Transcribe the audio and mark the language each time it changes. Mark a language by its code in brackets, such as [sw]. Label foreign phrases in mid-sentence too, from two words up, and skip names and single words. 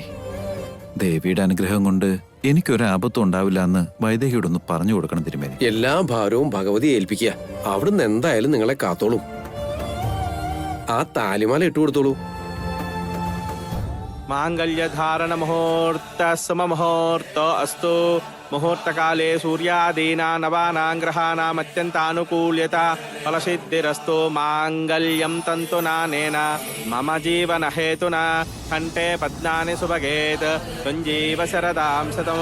[ml] ദേവിയുടെ അനുഗ്രഹം കൊണ്ട് എനിക്കൊരു ആപത്തും ഉണ്ടാവില്ല എന്ന് വൈദേഹിയോടൊന്ന് പറഞ്ഞു കൊടുക്കണം തിരുമേനി. എല്ലാ ഭാരവും ഭഗവതി ഏൽപ്പിക്കുക. അവിടുന്ന് എന്തായാലും നിങ്ങളെ കാത്തോളും. ആ താലിമാല ഇട്ടുകൊടുത്തോളൂ. [sa] मांगल्यधारण मुहूर्त सममुहूर्त अस्तु। मुहूर्तकाले सूर्यादीना नवानां ग्रहाणाम् अत्यन्तानुकूल्यता फलसिद्धिरस्तु। मांगल्यं तन्तुनानेन मम जीवन हेतुना कंठे पद्मानि सुभगेत् तुञ्जीव शरदां शतं।